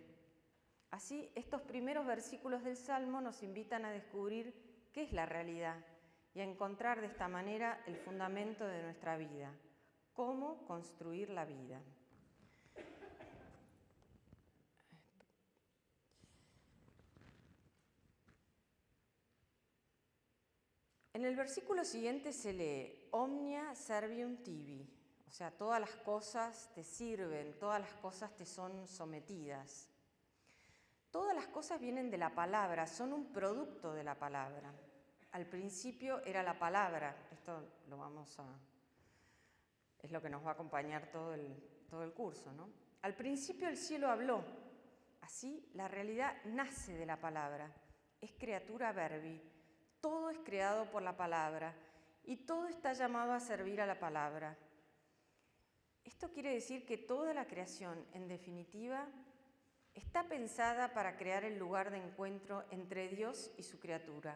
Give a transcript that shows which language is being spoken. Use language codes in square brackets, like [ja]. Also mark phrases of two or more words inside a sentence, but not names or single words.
[es] Así, estos primeros versículos del Salmo nos invitan a descubrir qué es la realidad y a encontrar de esta manera el fundamento de nuestra vida, cómo construir la vida. En el versículo siguiente se lee [la] Omnia servium tibi, [es] o sea, todas las cosas te sirven, todas las cosas te son sometidas. Todas las cosas vienen de la palabra, son un producto de la palabra. Al principio era la palabra, esto es lo que nos va a acompañar todo el curso, ¿no? Al principio el cielo habló, así la realidad nace de la palabra, es [la] creatura verbi, [es] todo es creado por la palabra y todo está llamado a servir a la palabra. Esto quiere decir que toda la creación, en definitiva, está pensada para crear el lugar de encuentro entre Dios y su criatura.